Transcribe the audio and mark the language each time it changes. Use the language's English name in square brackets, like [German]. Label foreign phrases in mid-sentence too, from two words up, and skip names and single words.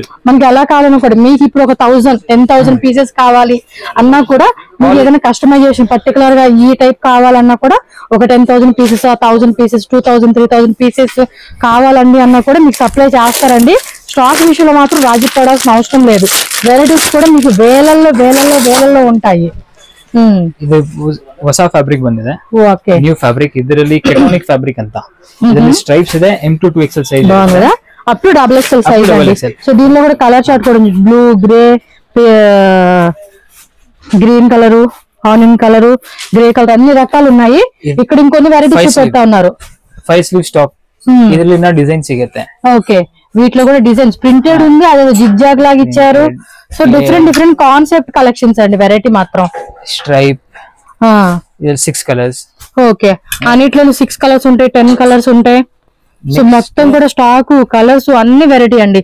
[Telugu] మనకి ఎలా కావాలన్నా కూడా మీకు ఇప్పుడు ఒక 10,000 పీసెస్ కావాలి అన్నా కూడా మీకు ఏదైనా కస్టమైజేషన్ పర్టికులర్ గా ఈ టైప్ కావాలన్నా కూడా ఒక 10,000 పీసెస్, 1,000 పీసెస్, 2,000, 3,000 పీసెస్ కావాలండి అన్నా కూడా మీకు సప్లై చేస్తారండి. స్టాక్ విషయంలో మాత్రం రాజీ పడాల్సిన అవసరం లేదు. వెరైటీస్ కూడా మీకు వేలల్లో ఉంటాయి. [Kannada] ಇದು ಹೊಸ ಫ್ಯಾಬ್ರಿಕ್ ಬಂದಿದೆ, ಓಕೆ [English] new fabric. [Kannada] ಇದರಲ್ಲಿ [English] cationic fabric [Kannada] ಅಂತ. ಇದರಲ್ಲಿ ಸ್ಟ್ರೈಪ್ಸ್ ಇದೆ. [English] M2 2XL size [Telugu] బాగుందా? [English] up to XXL size [Telugu] అండి. సో దీనిలో కూడా [English] colour chart [Telugu] కూడా ఉంది. [English] blue, grey, green colour, onion colour, grey colour [Telugu] అన్ని రకాలు ఉన్నాయి. ఇక్కడ ఇంకొన్ని వెరైటీస్ చూపెడతా ఉన్నారు. [English] 5 sleeve stock. [Kannada] ಇದರಲ್ಲಿ ಡಿಸೈನ್ ಸಿಗುತ್ತೆ. [Telugu] ఓకే వీటిలో కూడా [English] designs printed [Telugu] ఉంది. అదే జిగ్జాగ్ లాగా ఇచ్చారు. [English] so different concept collections [Telugu] అండి. వెరైటీ మాత్రం [English] stripe 6 colours. [Telugu] ఓకే అన్నిట్లో [English] 6 colours [Telugu] ఉంటాయి, [English] 10 colours [Telugu] ఉంటాయి. సో మొత్తం కూడా స్టాక్, కలర్స్ అన్ని వెరైటీ అండి.